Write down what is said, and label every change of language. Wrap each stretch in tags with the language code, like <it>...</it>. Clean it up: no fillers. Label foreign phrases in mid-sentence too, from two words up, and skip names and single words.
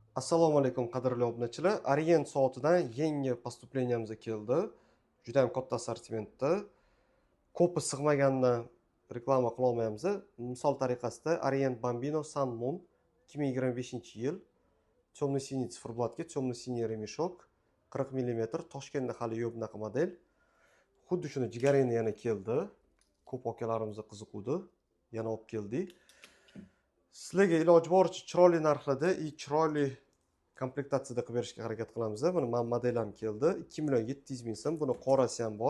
<uz>Assalomu alaykum qadrli obunachilar. Orient soatidan yangi postupleniyamiz keldi. Juda ham katta assortimentda. Ko'pi sig'magandan reklama qila olmaymiz. Misol tariqasida Orient Bambino Sun Moon 2025-yil</uz> <ru>темно-синий циферблатga темно-синий ремешок</ru> <uz>40 mm Toshkentda hali yo'q bunaqa model. Xuddi shuni jigareni yana keldi. Ko'p akalarimiz qiziquvdi. Yana olib keldik. Sizlarga iloji boricha chiroyli narxlarda, chiroyli komplektatsiyada qilib berishga harakat qilamiz. Buni model ham keldi. 2.700.000 so'm. Buni qorasi ham bor.</uz>